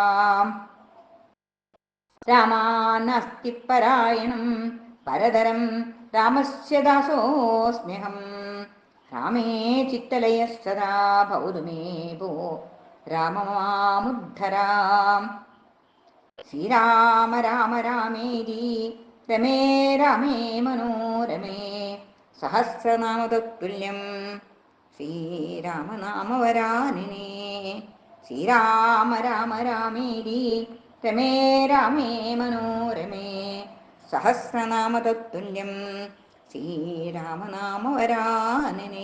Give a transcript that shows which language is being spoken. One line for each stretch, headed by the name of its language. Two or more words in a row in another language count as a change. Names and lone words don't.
Sanskrit: रामानास्ति परायणं परतरं रामस्य दासोऽस्म्यहं रामे चित्तलयः सदा भवतु मे भो राम मामुद्धरा ശ്രീരാമ രാമ രാമേരി രമേ രാമേ മനോരമേ സഹസ്രനാമതത്തുല്യം ശ്രീരാമനാമവരാനിനെ. ശ്രീരാമ രാമ രാമേരി രമേ രാമേ മനോരമേ സഹസ്രനാമതത്തുല്യം ശ്രീരാമനാമവരാനിനെ.